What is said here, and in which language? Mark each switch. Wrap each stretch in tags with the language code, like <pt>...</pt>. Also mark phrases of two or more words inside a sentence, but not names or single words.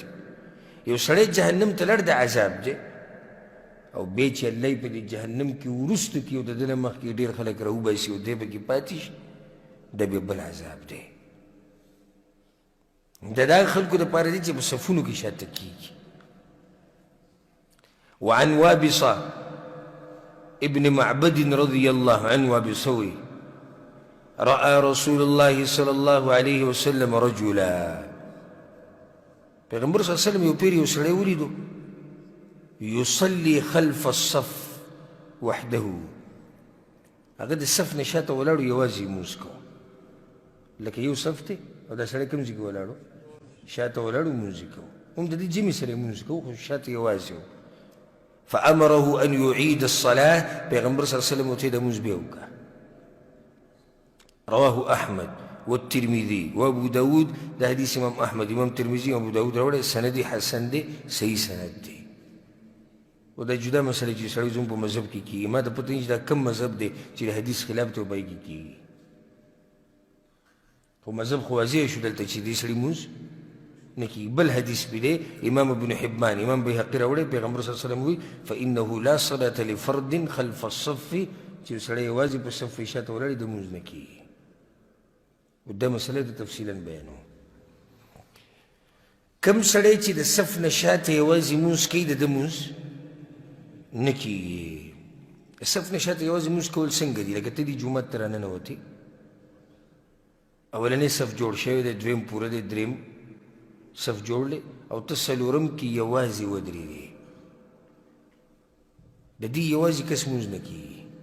<ps>یو سړی جهنم ته لړ د عذاب دی، او بیا چې الله یې په دې جهنم کې وروسته کړي او د ده نه مخکې ډېر خلک راوباسي او دی پکې پاتې شي، دا بیا بل عذاب دی. دا د هغه خلکو دپاره دی چې په صفونو کې شاته کېږي.</ps> <ar>وعن وابصة ابن معبد رضي الله عنه وابصوي رأى رسول الله صلى الله عليه وسلم رجلا.</ar> <ps>پیغمبر</ps> <ar>صلی الله علیه وسلم</ar> <ps>یو پیر یو سړی ولیدو،</ps> <ar>یصلي خلف الصف وحده،</ar> <ps>هغه د صف نه شاته ولاړو، یوازې لمونځ کوو. لکه یو صف دی او دا سړی کوم ځای کې ولاړو؟ شاته ولاړو، لمونځ یې کوو. هم د دې جمعې سره یې لمونځ کوو، خو شاته یوازې و.</ps> <ar>فأمره أن يعيد الصلاة،</ar> <ps>پیغمبر</ps> <ar>صلی الله علیه وسلم</ar> <ps>ورته د لمونځ بیا وکړه.</ps> <ar>رواه أحمد والترمذي وابو داود،</ar> <ps>دا حدیث امام احمد، امام ترمذی، ابو داود راوړی. سند حسن دی، صحیح سند دی. او دا جدا مسله چې سړی زموږ په مذهب کې کېږي. ما ته پته نه چې دا کم مذهب دی چې د حدیث خلاف ته وبای کې کېږي. خو مذهب خو واضح شو دلته چې دې سړي لمونځ نه کېږي. بل حدیث پې دی، امام ابن حبان، امام بیهقي راوړی. پیغمبر</ps> <ar>صلی الله علیه وسلم</ar> <ps>وایي</ps> <ar>فإنه لا صلاة لفرد خلف الصف،</ar> <ps>چې یو سړی یوازې په صف شاته ولاړ د لمونځ نه کېږي. دا مسله د تفصیلا بیانوم. کم سړی چې د صف نه شاته یوازې لمونځ کوي د ده لمونځ نه کېږي. د صف نه شاته یوازې لمونځ کول څنګه دي؟ لکه ته دې جومات ته راننوتې، اولنی صف جوړ شوی دی، دویم پوره دی، دریم صف جوړ دی او ته څلورم کې یوازې ودرېدې، د دې یوازې کس لمونځ نه کېږي.</ps>